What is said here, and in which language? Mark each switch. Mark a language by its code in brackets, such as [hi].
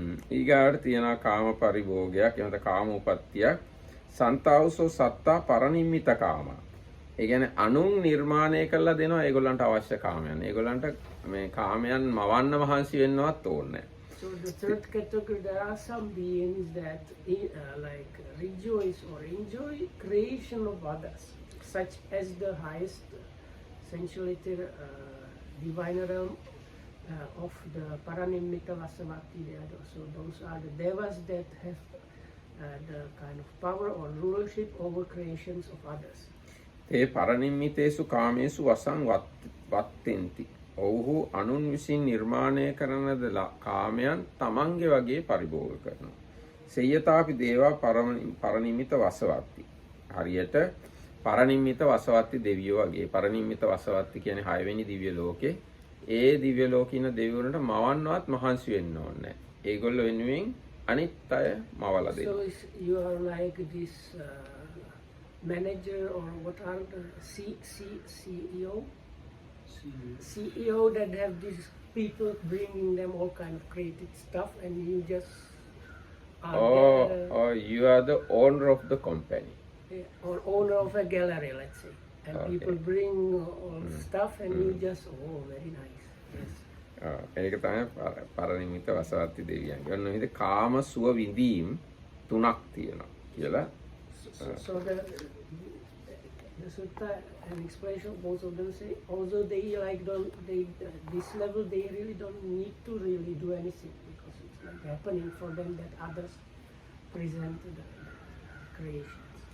[si] ඊගාට තියෙනවා කාම පරිභෝගයක් එහෙනම් කාම උපත්තියක් [pi] සන්තාවසෝ සත්තා පරනිම්මිත කාම. [si] ඒ කියන්නේ අනුන් නිර්මාණය කරලා දෙනවා ඒගොල්ලන්ට අවශ්‍ය කාමයන්. ඒගොල්ලන්ට මේ කාමයන් මවන්න මහන්සි වෙන්නවත් ඕනේ නැහැ. [en] So the third category, there are some beings that like rejoice or enjoy creation of others, such as the highest sensuality divine realm of the Paranimita Vasavati. So those are the devas that have the kind of power or rulership over creations of others. [pi] ඒ පරනිම්මිතේසු කාමේසු වසං වත්තෙන්ති. [si] ඔව්හු අනුන් විසින් නිර්මාණය කරන කාමයන් තමන්ගේ වගේ පරිභෝග කරනවා. [pi] සේයතාපි දේවා පරනිම්මිත වසවත්ති. [si] හරියට පරනිම්මිත වසවත්ති දෙවියෝ වගේ. පරනිම්මිත වසවත්ති කියන්නේ 6 වෙනි දිව්‍ය ලෝකේ. ඒ දිව්‍ය ලෝකේ ඉන්න දෙවිවරුන්ට මවන්නවත් මහන්සි වෙන්න ඕනේ නැහැ. ඒගොල්ලෝ වෙනුවෙන් අනිත් අය මවලා දෙනවා. [en] So you are like this manager, or what are the CEO? CEO that have these people bringing them all kind of creative stuff, and you just or you are the owner of the company. Or owner of a gallery, let's say, and Okay. people bring all stuff, and you just very nice. Yes. [si] ඒක තමයි පරනිම්මිත වසවත්ති දෙවියන්ගේ. ඔන්න විදිහට කාම සුව විඳීම් තුනක් තියෙනවා කියලා. [en] So the sutta and explanation, both of them say, although they like this level, they really don't need to really do anything, because it's like happening for them that others present the creations.